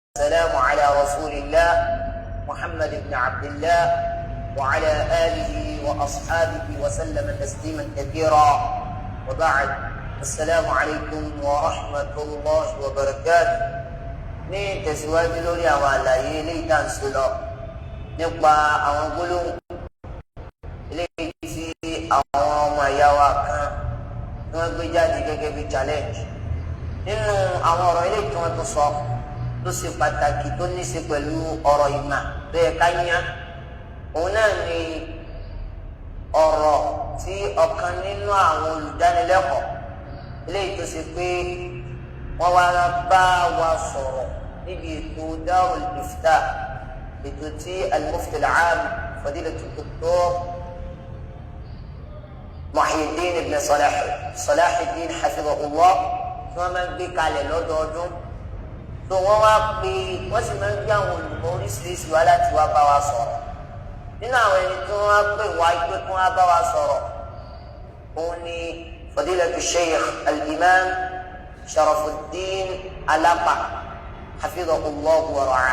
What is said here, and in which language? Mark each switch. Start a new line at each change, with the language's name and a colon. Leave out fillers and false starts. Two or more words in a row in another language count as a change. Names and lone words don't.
Arabic: السلام على رسول الله محمد بن عبد الله وعلى آله وأصحابه وسلم تسليما كثيرا وبعد السلام عليكم ورحمة الله وبركاته.
Yoruba: ní tẹ̀síwájú lórí àwọn àlàyé eléyìí tá à ń sọ lọ nípa àwọn gbólóhùn eléyìí tí àwọn ọmọ ìyá wa kan tí wọ́n gbé jáde gẹ́gẹ́ bí challenge. nínú àwọn ọ̀rọ̀ eléyìí tí wọ́n tún sọ tó ṣe pàtàkì tó ní ṣe pẹ̀lú ọ̀rọ̀ ìmà tó yẹ ká yán òun náà ni ọ̀rọ̀ tí ọ̀kan nínú àwọn olùdánilẹ́kọ̀ọ́ eléyìí tó ṣe pé wọ́n wá bá wa sọ̀rọ̀ níbi ètò Darul Ifta, ètò tí
Arabic: المفتي العام
Yoruba: Fadilatu Dr. Muhyiddin ibn Salahuddin hafidhahullah tí wọ́n máa ń gbé kalẹ̀ lọ́dọọdún. tó wọ́n wá pé wọ́n sì máa ń gbé àwọn olùkọ́ oríṣiríṣi wá láti wá bá wa sọ̀rọ̀. nínú àwọn ẹni tí wọ́n wá pè wá pé kí wọ́n bá wa sọ̀rọ̀ òun ni Fadilatu Sheikh al-Imam Sharafuddin Alapa
Arabic: حفظه الله ورعاه.